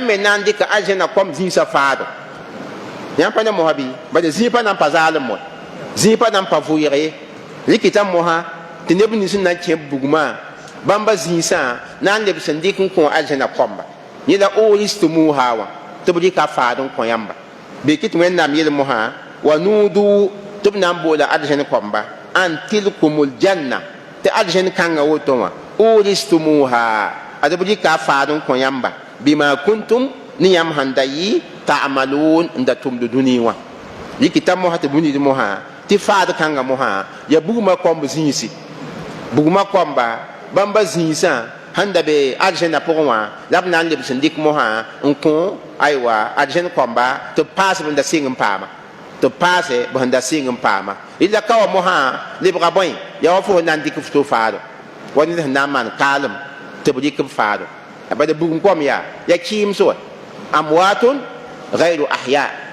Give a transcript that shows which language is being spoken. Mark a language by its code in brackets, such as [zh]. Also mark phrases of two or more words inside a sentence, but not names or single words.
[mos] me na n dɩka arjẽnã kwam zĩisã faado yãmb pa ne mosã bɩ bala zĩig pa na n pa zaalem wã zĩig pa na n pa vʋɩg ye rɩkɩtã mosã tɩ neb nins n na n kẽ bugmã bãmba zĩisã na n leb sẽn dɩk n kõ arjẽnã kõmba yẽla oristumuha wã tɩ b rɩka a faad n kõ yãmba bɩ kɩt wẽnnaam yel mosã wa nuudu tɩ b na n boola arjẽn kõmba an [ar] تلكم الجنة [mos] tɩ arjẽn kãngã woto wã oristumuha ad b rɩka a faad n kõ yãmba [ar] بما كنتم [mos] ne yãmb sãn da yɩ ta'malun n da tʋmd dũni wã rɩkɩtã mosã tɩ bũnid mosã tɩ faad kãngã mosã ya bugmã kõmb zĩisi bugmã kõmba bãmba zĩisã sãn da be arjẽnã pʋgẽ wã la b na n leb sẽn dɩk mosã n kõ aywa arjẽn kõmba tɩ b paas b n da sɩng n paama tɩ b paase b sẽn da sɩng n paama rɩla ka wa mosã lebga bõe ya wa fo sẽn na n dɩk f to faado wa ned sẽn na n maan kaalem tɩ b rɩk b faado bala bugum kõm yaa ya kɩɩmse wa [ar] أموات غير أحياء